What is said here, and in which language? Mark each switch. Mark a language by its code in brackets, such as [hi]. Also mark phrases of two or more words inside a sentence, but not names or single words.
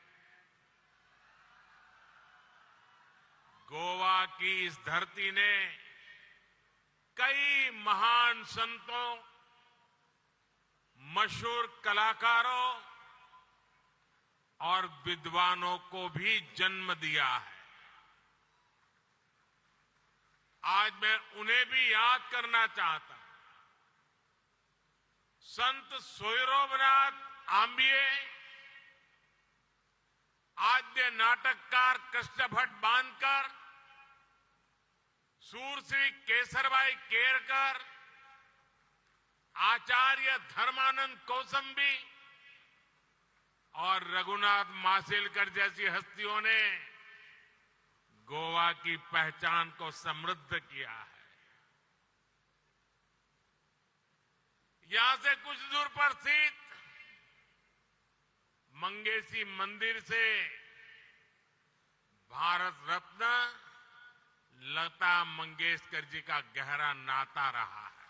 [hi] गोवा की इस धरती ने कई महान संतों, मशहूर कलाकारों और विद्वानों को भी जन्म दिया है। आज मैं उन्हें भी याद करना चाहता हूं। संत सोयरोबनाथ आंबिये, आद्य नाटककार कृष्णभट्ट बांधकर, सूरश्री केसरबाई केरकर, आचार्य धर्मानंद कौसंबी और रघुनाथ माशेलकर जैसी हस्तियों ने गोवा की पहचान को समृद्ध किया है। यहां से कुछ दूर पर स्थित मंगेशी मंदिर से भारत रत्न लता मंगेशकर जी का गहरा नाता रहा है।